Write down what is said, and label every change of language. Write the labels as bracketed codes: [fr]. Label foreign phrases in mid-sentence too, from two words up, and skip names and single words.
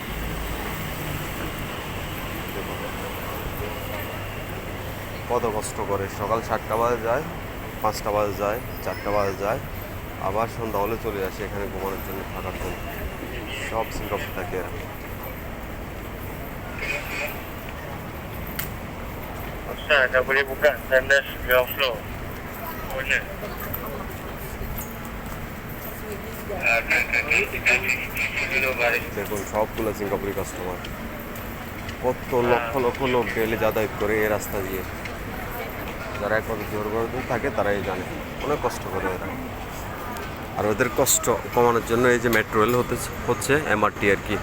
[bn] দেখুন কত কষ্ট করে, সকাল 7টা বাজে যায়, 5টা বাজে যায়, 4টা বাজে যায়, আবার সন্ধ্যা হলে চলে আসে এখানে ঘুমানোর জন্য, থাকার জন্য। সব সিঙ্গাপুর থাকে এরা। [ms] Usah, dah boleh buka tandas [en] ground floor. [ms] Boleh. Dulu balik. [bn] দেখুন সবগুলো সিঙ্গাপুরি কাস্টমার, কত লক্ষ লক্ষ লোক ডেলি যাতায়াত করে এই রাস্তা দিয়ে। যারা একমাত্র জোর থাকে তারাই জানে, অনেক কষ্ট করে এরা। আর ওদের কষ্ট কমানোর জন্য এই যে মেট্রো রেল হচ্ছে এমআরটি আর কি।